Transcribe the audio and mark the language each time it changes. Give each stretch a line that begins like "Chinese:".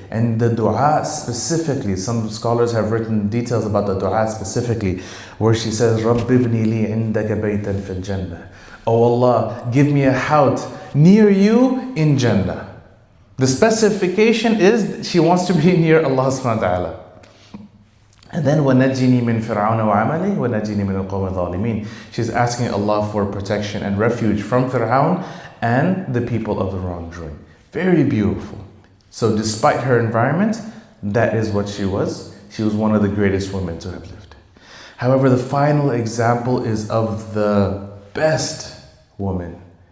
English: And the dua specifically, some scholars have written details about the dua specifically, where she says,
Arabic: رَبِّ ابْنِ لِي عِنْدَكَ بَيْتًا فِي الْجَنَّةِ.
English: Oh Allah, give me a house near you in Jannah. The specification is she wants to be near Allah subhanahu wa ta'ala. And then
Arabic: وَنَجِّنِي مِن فِرْعَوْنَ وَعَمَلِهِ وَنَجِّنِي مِنَ الْقَوْمِ الظَّالِمِينَ.
English: She's asking Allah for protection and refuge from Fir'aun and the people of the wrongdoing. Very beautiful. So despite her environment, that is what she was. She was one of the greatest women to have lived. However, the final example is of the best woman.